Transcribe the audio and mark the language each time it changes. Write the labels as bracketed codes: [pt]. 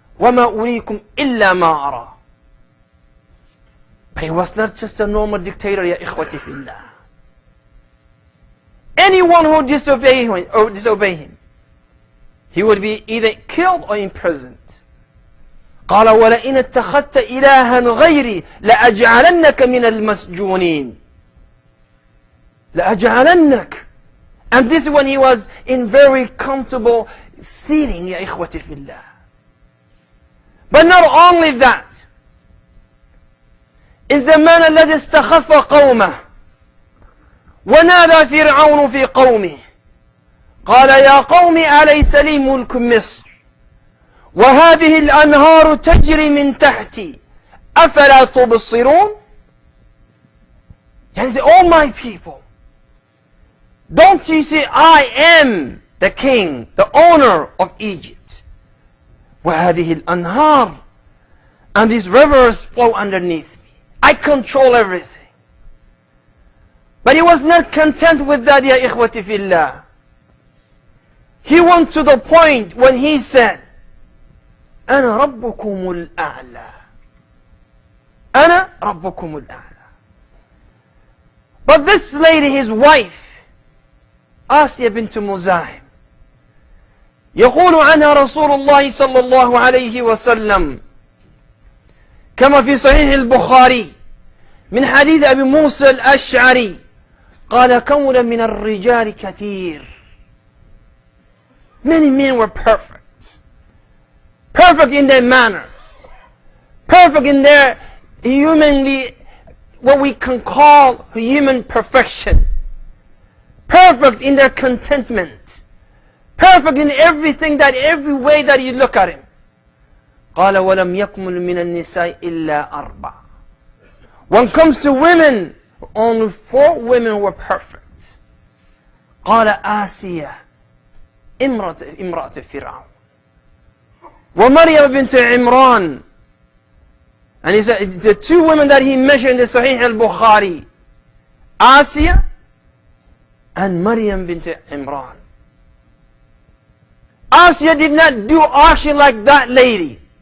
[ar] وَمَا أُرِيكُمْ إِلَّا مَا أَرَى. [en] But he was not just a normal dictator, [ar] ya ikhwati fillah. [en] Anyone who disobey him, he would be either killed or imprisoned. [ar] قال ولئن اتخذت إلها غيري لأجعلنك من المسجونين. لأجعلنك. [en] And this is when he was in very comfortable seating, [ar] يا إخوتي في الله. [en] But not only that, is the man [ar] الذي استخف قومه ونادى فرعون في قومه قال يا قوم أليس لي ملك مصر وهذه الأنهار تجري من تحتي أفلا تبصرون. [en] And he said, oh my people, don't you see I am the king, the owner of Egypt. [ar] وهذه الأنهار, [en] and these rivers flow underneath me. I control everything. But he was not content with that, [ar] ya ikhwati fillah. [en] He went to the point when he said, [ar] أنا ربكم الأعلى. أنا ربكم الأعلى. But this lady, his wife, آسيا بنت مزاحم, يقول عنها رسول الله صلى الله عليه وسلم كما في صحيح البخاري من حديث أبي موسى الأشعري قال كون من الرجال كثير. [en] Many men were perfect. Perfect in their manner. Perfect in their humanly, what we can call human perfection. Perfect in their contentment. Perfect in everything, that every way that you look at him. [ar] قال ولم يكمل من النساء إلا أربع. [en] When it comes to women, only 4 women were perfect. [ar] قال آسيا امرأة فرعون ومريم بنت عمران. [en] And he said the 2 women that he mentioned in the Sahih al-Bukhari, Asiya and Maryam bint Imran. Asiya did not do action like that lady.